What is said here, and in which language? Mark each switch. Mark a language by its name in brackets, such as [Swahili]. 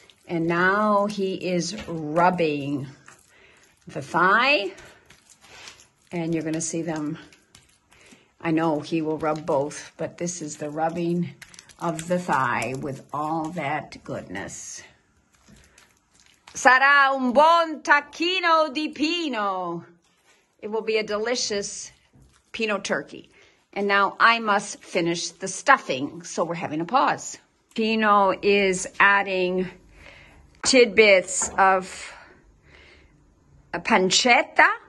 [English] And now he is rubbing the thigh. And you're going to see them. I know he will rub both, but this is the rubbing of the thigh with all that goodness. [Italian] Sarà un buon tacchino di Pino. [English] It will be a delicious Pino turkey. And now I must finish the stuffing, so we're having a pause. Pino is adding tidbits of a pancetta.